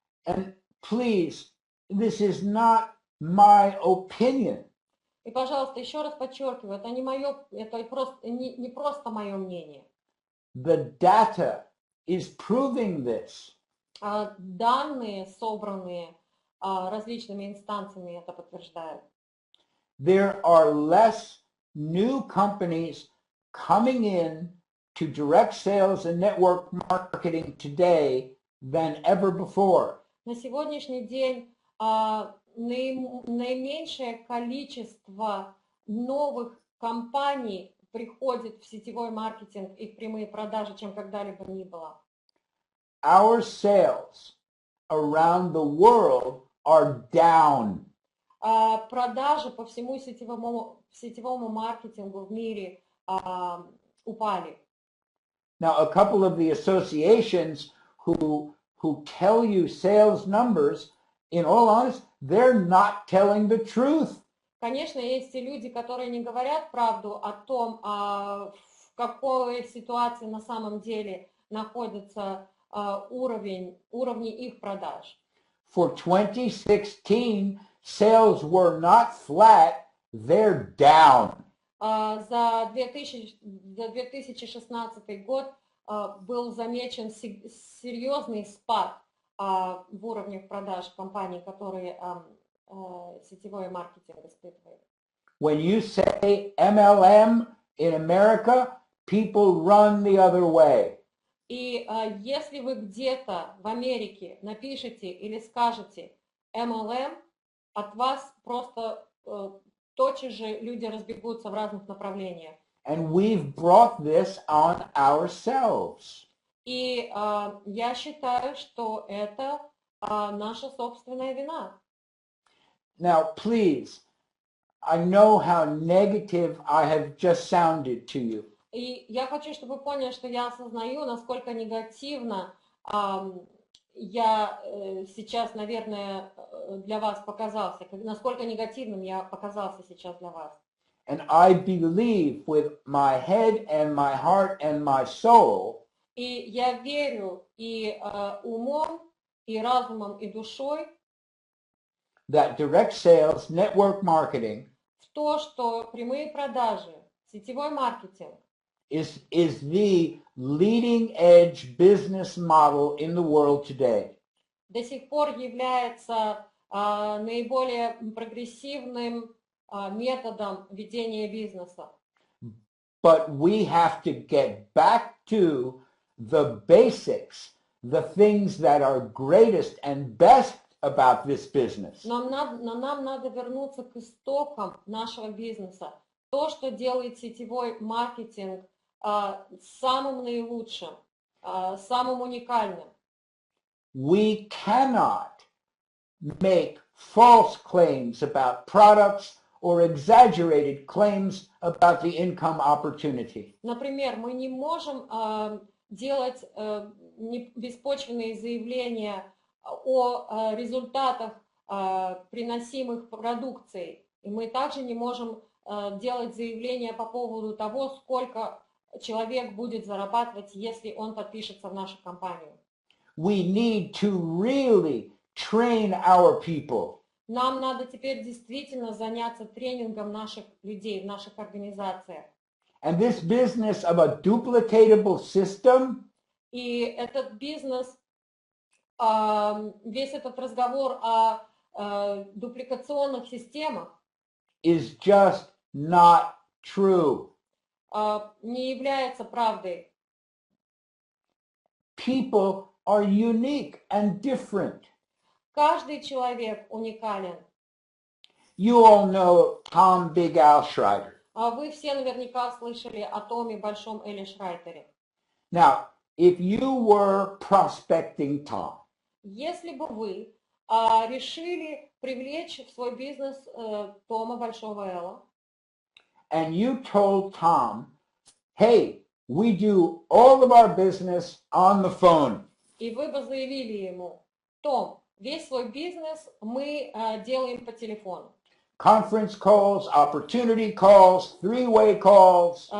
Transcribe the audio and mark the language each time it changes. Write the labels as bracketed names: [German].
[English] And please, this is not my opinion. [Russian] И, пожалуйста, еще раз подчеркиваю, это не просто мое мнение. [English] The data is proving this. [Russian] Данные, собранные различными инстанциями, это подтверждают. [English] There are less new companies coming in to direct sales and network marketing today than ever before. [Russian] На сегодняшний день наименьшее количество новых компаний приходит в сетевой маркетинг и в прямые продажи, чем когда-либо ни было. [English] Our sales around the world are down. [Russian] Продажи по всему сетевому маркетингу в мире упали. [English] Now, a couple of the associations who tell you sales numbers, in all honesty, they're not telling the truth. [Russian] Конечно, есть и люди, которые не говорят правду о том, в какой ситуации на самом деле находится уровни их продаж. [English] For 2016, sales were not flat, they're down. [Russian] За 2016 год был замечен серьезный спад в уровнях продаж компаний, которые сетевой маркетинг испытывают. [English] When you say MLM in America, people run the other way. [Russian] И если вы где-то в Америке напишете или скажете MLM, от вас просто тотчас же люди разбегутся в разных направлениях. [English] And we've brought this on ourselves. [Russian] И я считаю, что это наша собственная вина. [English] Now, please, I know how negative I have just sounded to you. [Russian] И я хочу, чтобы вы поняли, что я осознаю, насколько негативно я сейчас, наверное, для вас показался, насколько негативным я показался сейчас для вас. [English] And I believe with my head and my heart and my soul [Russian] И я верю и умом, и разумом, и душой [English] that direct sales, network marketing [Russian] в то, что прямые продажи, сетевой маркетинг [English] is the leading edge business model in the world today. [Russian] до сих пор является наиболее прогрессивным методом ведения бизнеса. [English] But we have to get back to the basics, the things that are greatest and best about this business. [Russian] Но нам надо вернуться к истокам нашего бизнеса. То, что делает сетевой маркетинг самым наилучшим, самым уникальным. [English] We cannot make false claims about products or exaggerated claims about the income opportunity. [Russian] Например, мы не можем делать беспочвенные заявления о результатах приносимых продукций. И мы также не можем делать заявления по поводу того, сколько человек будет зарабатывать, если он подпишется в нашу компанию. [English] We need to really train our people. [Russian] Нам надо теперь действительно заняться тренингом наших людей в наших организациях. [English] And this business of a duplicatable system [Russian] И этот бизнес весь этот разговор о дупликационных системах [English] is just not true. [Russian] Не является правдой. [English] People are unique and different. [Russian] Каждый человек уникален. [English] You all know Tom Big Al Schreiter. [Russian] Вы все наверняка слышали о Томе Большом Элли Шрайтере. [English] Now, if you were prospecting Tom, [Russian] Если бы вы решили привлечь в свой бизнес Тома Большого Элла, [English] and you told Tom, hey, we do all of our business on the phone. [Russian] И вы бы заявили ему: Том, весь свой бизнес мы делаем по телефону. [English] Conference calls, opportunity calls, three-way calls.